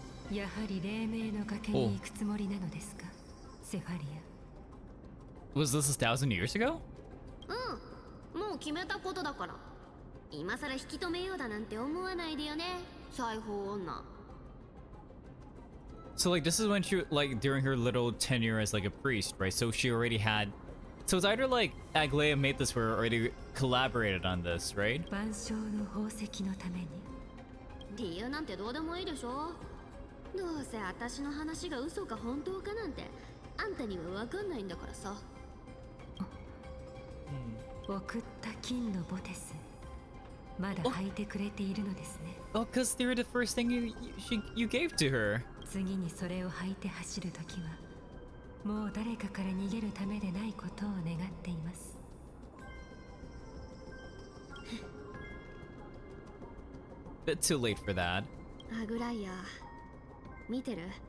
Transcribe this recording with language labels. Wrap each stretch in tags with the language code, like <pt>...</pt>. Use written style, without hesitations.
<ja>やはり黎明の崖に行くつもりなのですか、セファリア。</ja> <en>Was this 1,000 years ago?</en> <ja>もう決めたことだから。今さら引き止めようだなんて思わないでよね、裁縫女。</ja> <en>So like this is when she like during her little tenure as like a priest, right? So she already had. So it's either like Aglaea made this or already collaborated on this, right?</en> <ja>万象の宝石のために。理由なんてどうでもいいでしょ。どうせ私の話が嘘か本当かなんてあんたには分かんないんだからさ。送った金のボテス、まだ履いてくれているのですね。</ja> <en>Oh, cause they were the first thing you gave to her.</en> <ja>次にそれを履いて走るときはもう誰かから逃げるためでないことを願っています。</ja> <en>Bit too late for that.</en> <ja>アグライア見てる？</ja>